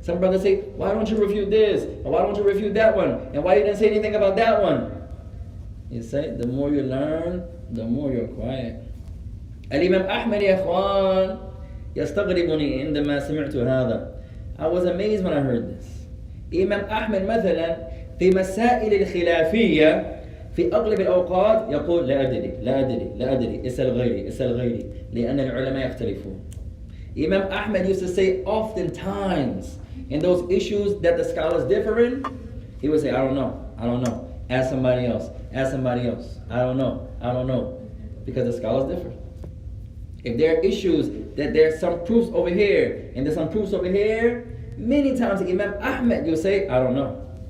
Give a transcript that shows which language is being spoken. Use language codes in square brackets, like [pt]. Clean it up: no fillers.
[en] Some brothers say, why don't you refute this? Or why don't you refute that one? And why you didn't say anything about that one? You say, the more you learn, the more you're quiet. [ar] Al-Imam Ahmad, ya akhwan, يستغربني عندما سمعت هذا. [en] I was amazed when I heard this. [ar] Imam Ahmad مثلا في مسائل الخلافية في أغلب الأوقات يقول لا أدري اسأل غيري لأن العلماء يختلفون. [en] Imam Ahmad used to say oftentimes in those issues that the scholars differ in, he would say, I don't know. Ask somebody else. I don't know. Because the scholars differ. If there are issues that there's some proofs over here and there's some proofs over here, many times Imam Ahmad you'll say, I don't know.